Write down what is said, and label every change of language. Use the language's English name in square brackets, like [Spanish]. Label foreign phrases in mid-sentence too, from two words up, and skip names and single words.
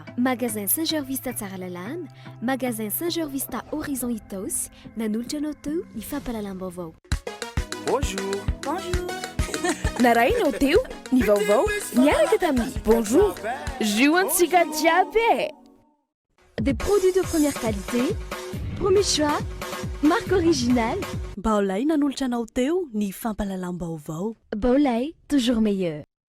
[Malagasy] Magasin Saint-Gervista Tsaralalane, Magasin Saint-Gervista Horizon Itos, Nanulchanoto, Ifapalalambovo. [French] Bonjour. Bonjour. [Malagasy] Naraino teu, ni vaovao, niaraka tamin'ny bonjour. Juantsika jiaby. [French] Des produits de première qualité, premier choix, marque originale. [Malagasy] Baolay nanolotra anao teo ny fampalalam-baovao. [French] Baolay, toujours meilleur.